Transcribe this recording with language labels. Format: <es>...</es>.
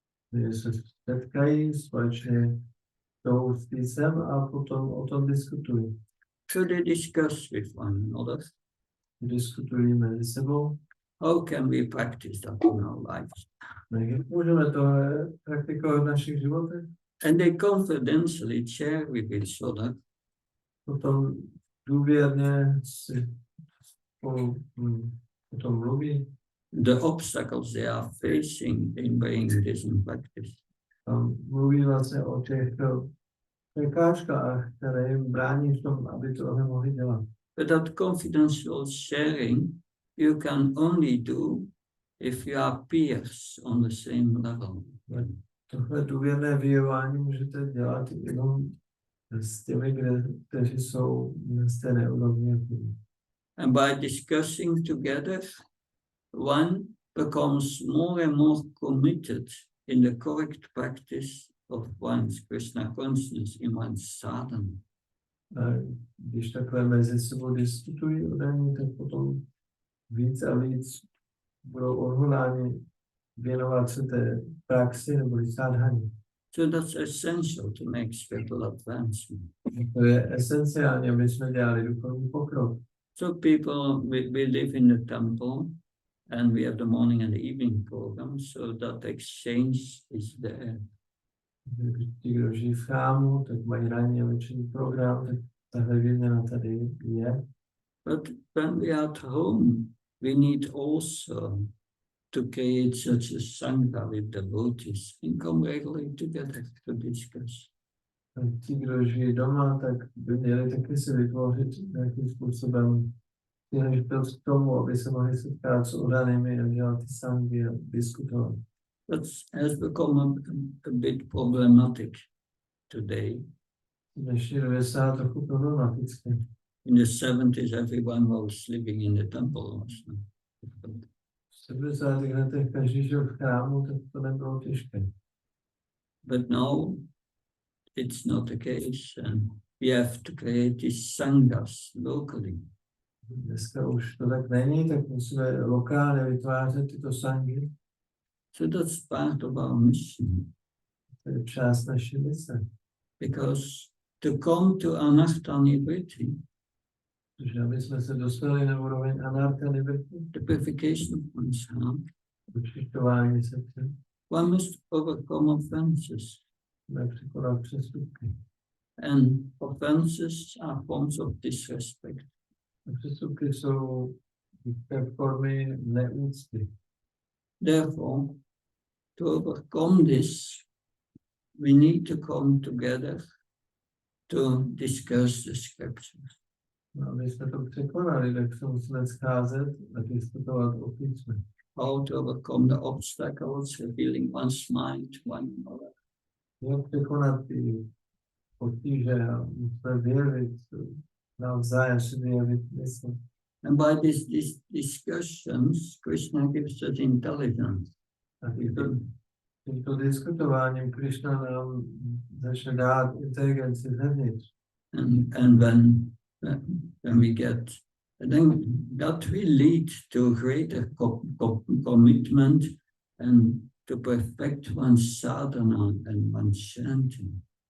<cs>Když se setkají společně tou spisem a potom o tom diskutují.</cs> <en>So they discuss with one another.</en> <cs>Diskutují mezi sebou.</cs> <en>How can we practice that in our lives?</en> <cs>Jak můžeme to praktikovat v našich životech?</cs> <en>And they confidentially share with each other</en> <cs>Potom důvěrně si o tom mluví.</cs> <en>the obstacles they are facing in bringing this in practice.</en> <cs>Mluví vlastně o těch překážkách, které jim brání v tom, aby to nemohli dělat.</cs> <en>But that confidential sharing you can only do if you are peers on the same level.</en> <cs>Tohle důvěrné vyjevování můžete dělat jenom s těmi, kteří jsou na stejné úrovni.</cs> <en>And by discussing together, one becomes more and more committed in the correct practice of one's Krishna consciousness in one's sadhana.</en> <cs>Když takhle mezi sebou diskutují o daní, tak potom víc a víc budou odhodláni věnovat se té praxi nebo sadhaně.</cs> <en>So that's essential to make spiritual advancement.</en> <cs>To je esenciální, aby jsme dělali duchovní pokrok.</cs> <en>So people, we live in the temple and we have the morning and the evening program, so that exchange is there.</en> <cs>Ti, kdo žijí v chrámu, tak mají ranní a večerní program, tak tahle výměna tady je.</cs> <en>But when we are at home, we need also to create such a sangha with devotees and come regularly together to discuss.</en> <cs>Ti, kdo žijí doma, tak by měli taky si vytvořit nějakým způsobem příležitost k tomu, aby se mohli setkat s odanými a dělat ty sangy a diskutovat.</cs> <en>That has become a bit problematic today.</en> <cs>V dnešní době se dá trochu problematické.</cs> <en>In the 70s, everyone was living in the temple also.</en> <cs>V 70. letech každý žil v chrámu, tak to nebylo těžké.</cs> <en>But now it's not the case, and we have to create these sanghas locally.</en> <cs>Dneska už to tak není, tak musíme lokálně vytvářet tyto sangy.</cs> <en>So that's part of our mission.</en> <cs>To je část naší mise.</cs> <en>Because to come to anartha nivriti,</en> <cs>Protože aby jsme se dostali na úroveň anartha nivrti,</cs> <en>the purification of one's heart,</en> <cs>očišťování srdce,</cs> <en>one must overcome offenses.</en> <cs>jsme překonat přestupky.</cs> <en>And offenses are forms of disrespect.</en> <cs>A přestupky jsou formy neúcty.</cs> <en>Therefore, to overcome this, we need to come together to discuss the scriptures.</en> <cs>No, aby jsme to překonali, tak se musíme scházet a diskutovat o písme.</cs> <en>How to overcome the obstacles, revealing one's mind to one another.</en> <cs>Jak překonat ty potíže a musíme vyjevit, navzájem si vyjevit mysl.</cs> <en>And by these discussions, Krishna gives us intelligence.</en> <cs>A tímto diskutováním Krishna nám začne dát inteligenci zevnitř.</cs> <en>And when we get, then that will lead to greater commitment and to perfect one's sadhana and one's chanting.</en>